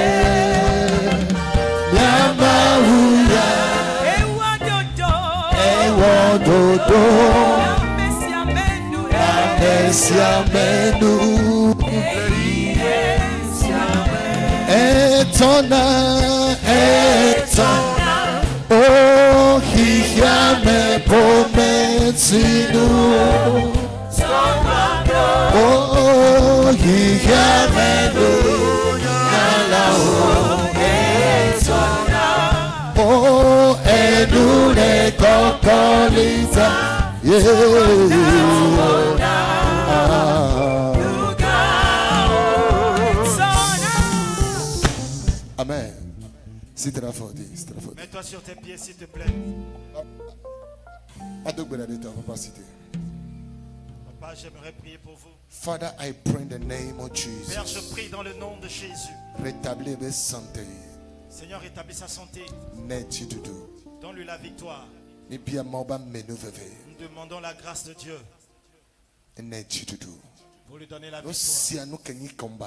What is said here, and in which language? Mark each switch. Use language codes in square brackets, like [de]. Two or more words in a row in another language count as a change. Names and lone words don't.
[fr] Yama huya Ewa dodo Amesia menu Etona Oh, hijame pometinu. Oh, hijame nalao etona. Oh, edure kokolita. Amen. Mets-toi sur tes pieds, s'il te plaît. Papa, j'aimerais prier pour vous. [en] Father, I pray in the name of Jesus. [fr] Père, je prie dans le nom de Jésus. Rétablis sa santé. Seigneur, rétablis sa santé. Donne-lui la victoire. Nous demandons la grâce de Dieu. Pour lui donner la victoire.